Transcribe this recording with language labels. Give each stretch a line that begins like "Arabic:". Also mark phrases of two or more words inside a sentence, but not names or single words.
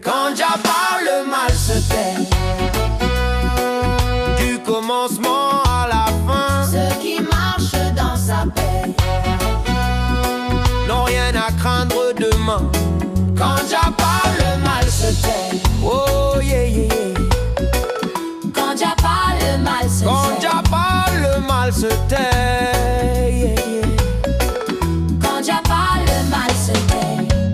French: Quand Jah parle, le mal se tait. Du commencement à la fin, Ceux qui marchent dans sa paix n'ont rien à craindre demain. Quand Jah parle, le mal se tait.
English: Oh yeah, yeah, yeah.
French: Quand Jah parle, le mal se Quand tait. Jah parle, le mal se tait.
English: Yeah, yeah.
French: Quand Jah parle, le mal se tait.